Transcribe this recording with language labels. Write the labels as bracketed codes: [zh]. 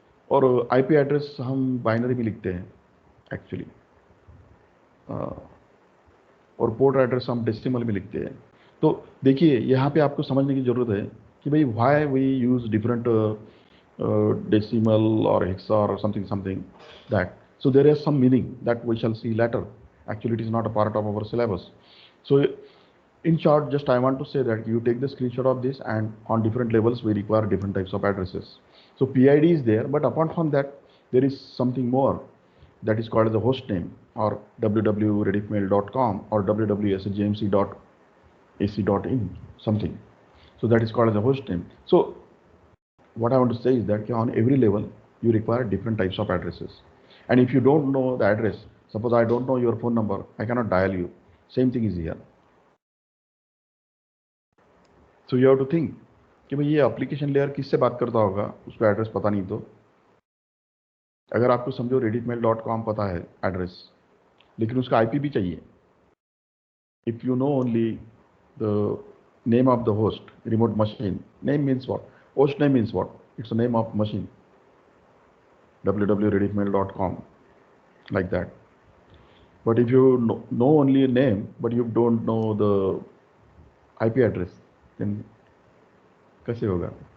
[hi] और IP address हम binary में लिखते हैं एक्चुअली, और पोर्ट एड्रेस हम डेसिमल में लिखते हैं. तो देखिए यहाँ पे आपको समझने की जरूरत है कि भाई [en] why we use different decimal [hi] और हेक्सा और something that. [en] So there is some meaning that we shall see later. Actually, it is not a part of our syllabus. So in short, just I want to say that you take the screenshot of this, and on different levels we require different types of addresses. So PID is there, but apart from that, there is something more that is called the host name, or www.rediffmail.com or www.sjmc.ac.in something. So that is called as a host name. So what I want to say is that on every level you require different types of addresses. And if you don't know the address, suppose I don't know your phone number, I cannot dial you. Same thing is here. So you have to think [hi] कि भाई ये application layer किससे बात करता होगा, उसको address पता नहीं. तो अगर आपको समझो rediffmail.com पता है एड्रेस, लेकिन उसका IP भी चाहिए. [en] If you know only the name of the host, remote machine, name means what? Host name means what? It's the name of machine. www.rediffmail.com, like that. But if you know only a name but you don't know the IP address, then [hi] कैसे होगा?